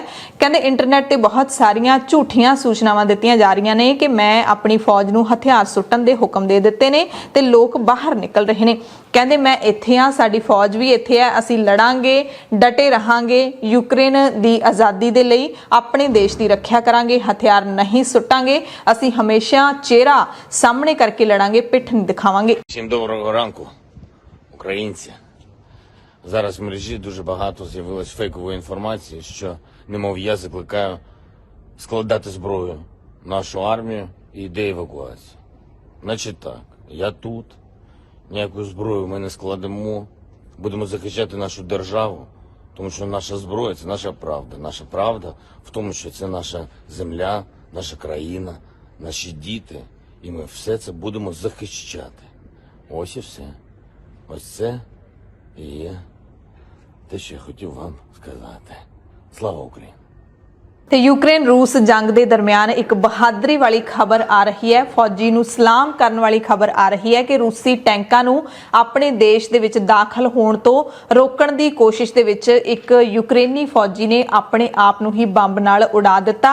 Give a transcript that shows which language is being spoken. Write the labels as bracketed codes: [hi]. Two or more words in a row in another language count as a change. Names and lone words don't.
[pa] ਕਹਿੰਦੇ ਇੰਟਰਨੈਟ ਤੇ ਬਹੁਤ ਸਾਰੀਆਂ ਝੂਠੀਆਂ ਸੂਚਨਾਵਾਂ ਦਿੱਤੀਆਂ ਜਾ ਰਹੀਆਂ ਨੇ ਕਿ ਮੈਂ ਆਪਣੀ ਫੌਜ ਨੂੰ ਹਥਿਆਰ ਸੁੱਟਣ ਦੇ ਹੁਕਮ ਦੇ ਦਿੱਤੇ ਨੇ ਤੇ ਲੋਕ ਬਾਹਰ ਨਿਕਲ ਰਹੇ ਨੇ। ਕਹਿੰਦੇ ਮੈਂ ਇੱਥੇ ਆ, ਸਾਡੀ ਫੌਜ ਵੀ ਇੱਥੇ ਹੈ, ਅਸੀਂ ਲੜਾਂਗੇ, ਡਟੇ ਰਹਾਂਗੇ, ਯੂਕਰੇਨ ਦੀ ਆਜ਼ਾਦੀ ਦੇ ਲਈ ਆਪਣੇ ਦੇਸ਼ ਦੀ ਰੱਖਿਆ ਕਰਾਂਗੇ, ਹਥਿਆਰ ਨਹੀਂ ਸੁੱਟਾਂਗੇ, ਅਸੀਂ ਹਮੇਸ਼ਾ ਚਿਹਰਾ ਸਾਹਮਣੇ ਕਰਕੇ ਲੜਾਂਗੇ, ਪਿੱਠ ਨਹੀਂ ਦਿਖਾਵਾਂਗੇ। [uk] Всім доброго ранку, українці. Зараз в мережі дуже багато з'явилось фейкової інформації, що, немов я закликаю складати зброю нашу армію і йде евакуація. Значить так, я тут, ніяку зброю ми не складемо, будемо захищати нашу державу, тому що наша зброя – це наша правда. Наша правда в тому, що це наша земля, наша країна, наші діти, і ми все це будемо захищати. Ось і все. Ось це і є те, що я хотів вам сказати. Слава Україні! [pa] ਤੇ ਯੂਕਰੇਨ ਰੂਸ ਜੰਗ ਦੇ ਦਰਮਿਆਨ ਇੱਕ ਬਹਾਦਰੀ ਵਾਲੀ ਖਬਰ ਆ ਰਹੀ ਹੈ, ਫੌਜੀ ਨੂੰ ਸਲਾਮ ਕਰਨ ਵਾਲੀ ਖਬਰ ਆ ਰਹੀ ਹੈ ਕਿ ਰੂਸੀ ਟੈਂਕਾਂ ਨੂੰ ਆਪਣੇ ਦੇਸ਼ ਦੇ ਵਿੱਚ ਦਾਖਲ ਹੋਣ ਤੋਂ ਰੋਕਣ ਦੀ ਕੋਸ਼ਿਸ਼ ਦੇ ਵਿੱਚ ਇੱਕ ਯੂਕਰੇਨੀ ਫੌਜੀ ਨੇ ਆਪਣੇ ਆਪ ਨੂੰ ਹੀ ਬੰਬ ਨਾਲ ਉਡਾ ਦਿੱਤਾ।